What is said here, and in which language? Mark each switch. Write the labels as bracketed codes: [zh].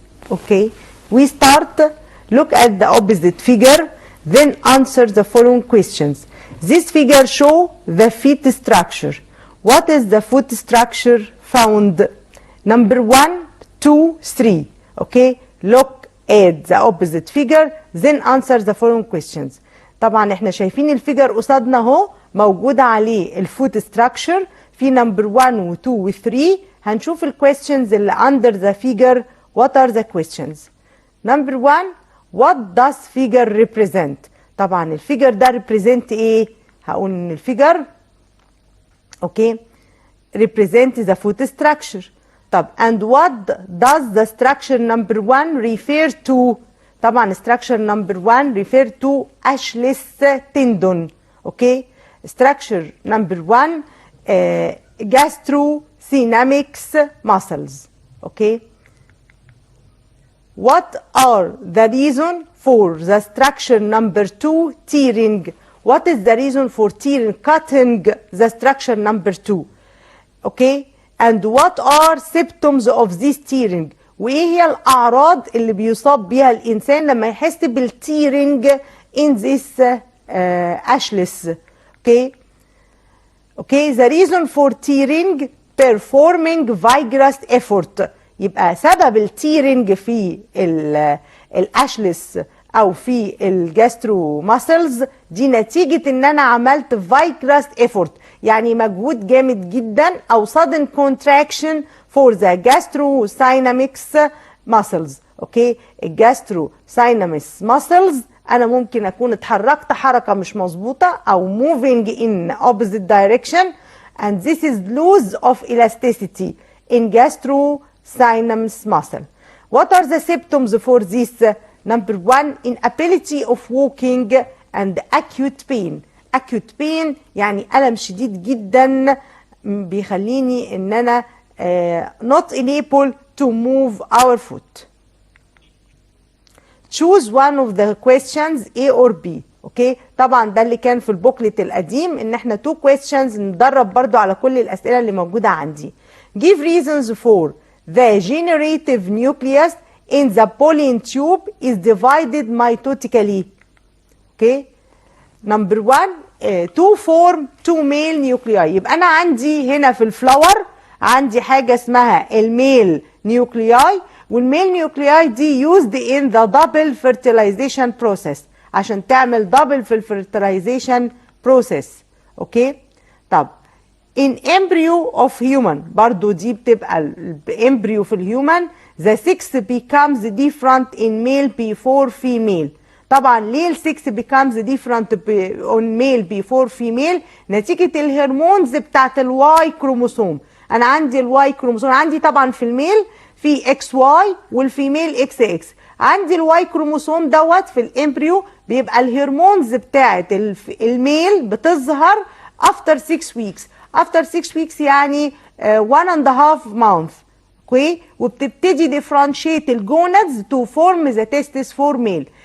[en] Okay, we start, look at the opposite figure, then answer the following questions. This figure show the feet structure. What is the foot structure found? Number 1, 2, 3. Okay, look at the opposite figure, then answer the following questions. [ar] طبعا احنا شايفين الفيجر قصادنا اهو موجود عليه الفوت ستراكشر في نمبر 1 و 2 و 3. هنشوف الكويستشنز اللي [en] under the figure. What are the questions? Number 1, what does figure represent? [ar] طبعا الفيجر ده represent ايه؟ هقول ان الفيجر اوكي [en] represent the foot structure. طب and what does the structure number 1 refer to? طبعا structure number 1 refer to Achilles tendon. Okay structure number 1 gastrocnemics muscles. Okay what are the reason for the structure number 2 tearing? What is the reason for tearing, cutting the structure number 2? Okay, and what are symptoms of this tearing? [ar] وايه هي الاعراض اللي بيصاب بيها الانسان لما يحس بالتيرنج [en] in this Achilles? Okay, the reason for tearing performing vigorous effort. [ar] يبقى سبب التيرنج في الاشلس او في الجاسترو ماسلز دي نتيجه ان انا عملت vigorous effort، يعني مجهود جامد جدا، او [en] sudden contraction for the gastrocnemics muscles. [ar] اوكي الجاستروساينامكس muscles انا ممكن اكون اتحركت حركه مش مظبوطه او [en] moving in opposite direction and this is loss of elasticity in gastrocnemics muscle. What are the symptoms for this? Number 1, inability of walking and acute pain. [ar] acute pain يعني ألم شديد جدا بيخليني ان انا [en] not unable to move our foot. Choose one of the questions A or B. [ar] اوكي طبعا ده اللي كان في البوكلت القديم، ان احنا 2 questions ندرب برضو على كل الاسئله اللي موجوده عندي. [en] Give reasons for the generative nucleus in the pollen tube is divided mitotically. Okay number 1 to form 2 male nuclei. [ar] يبقى انا عندي هنا في الفلاور عندي حاجه اسمها الميل نيوكلياي، والميل نيوكلياي دي [en] used in the double fertilization process [ar] عشان تعمل دبل في الفرتلايزيشن بروسيس. [en] okay طب in embryo of human [ar] برضو دي بتبقى الامبريو في الهيومن [en] the sex becomes different in male before female. [ar] طبعا ليه ال [en] sex becomes different on male before female؟ [ar] نتيجة الهرمونز بتاعت الواي كروموسوم. انا عندي الواي كروموسوم عندي طبعا في الميل في اكس واي والفيميل اكس اكس. عندي الواي كروموسوم دوت في الامبريو بيبقى الهرمونز بتاعت الميل بتظهر after 6 weeks. [en] after 6 weeks يعني 1.5 month. [ar] اوكي وبتبتدي differentiate الجونادز to form the testis for male.